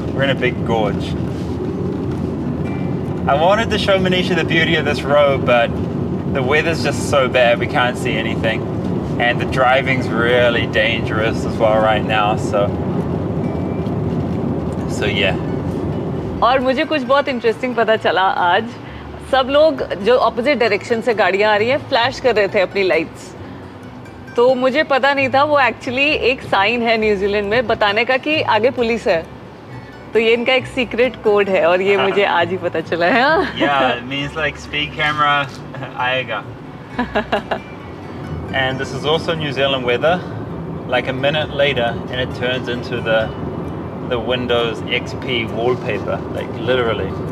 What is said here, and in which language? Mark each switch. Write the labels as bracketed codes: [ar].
[en] We're in a big gorge. I wanted to show Manisha the beauty of this road, but the weather's just so bad we can't see anything. And the driving's really dangerous as well right now, so yeah. [hi] और मुझे कुछ बहुत interesting पता चला आज. सब लोग जो ऑपोजिट डायरेक्शन से गाड़ियाँ आ रही हैं फ्लैश कर रहे थे अपनी लाइट्स. तो मुझे पता नहीं था वो एक्चुअली एक साइन है न्यूजीलैंड में बताने का कि आगे पुलिस है. तो ये इनका एक सीक्रेट कोड है और ये मुझे आज ही पता चला है. [en] Yeah, it means like speed camera [hi] आएगा. [en] And this is also New Zealand weather. Like a minute later and it turns into the Windows XP wallpaper, like literally.